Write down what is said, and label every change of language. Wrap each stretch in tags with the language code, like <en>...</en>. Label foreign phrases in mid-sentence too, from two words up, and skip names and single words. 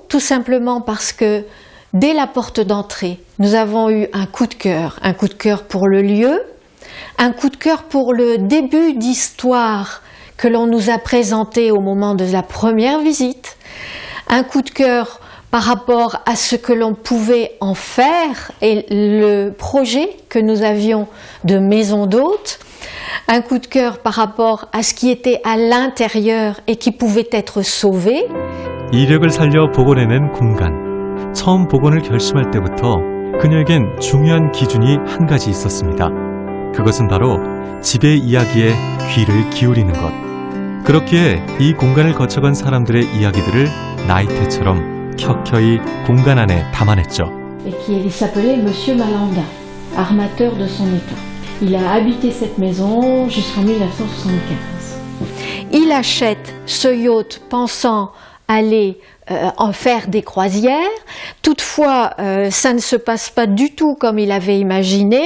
<fr>Tout simplement parce que dès la porte d'entrée, nous avons eu un coup de cœur pour le lieu, un coup de cœur pour le début d'histoire que l'on nous a présenté au moment de la première visite, un coup de cœur par rapport à ce que l'on pouvait en faire et le projet que nous avions de maison d'hôtes, un coup de cœur par rapport à ce qui était à l'intérieur et qui pouvait être sauvé.</fr> <ko>이력을 살려 복원해낸 공간. 처음 복원을 결심할 때부터 그녀에겐 중요한 기준이 한 가지 있었습니다. 그것은 바로 집의 이야기에 귀를 기울이는 것. 그렇기에 이 공간을 거쳐간 사람들의 이야기들을 나이테처럼 켜켜이 공간 안에 담아냈죠.</ko> <fr>Et qui s'appelait Monsieur Malanda, armateur de son état. Il a habité cette maison jusqu'en 1975. Il achète ce yacht pensant aller en faire des croisières. Toutefois, ça ne se passe pas du tout comme il avait imaginé.</fr>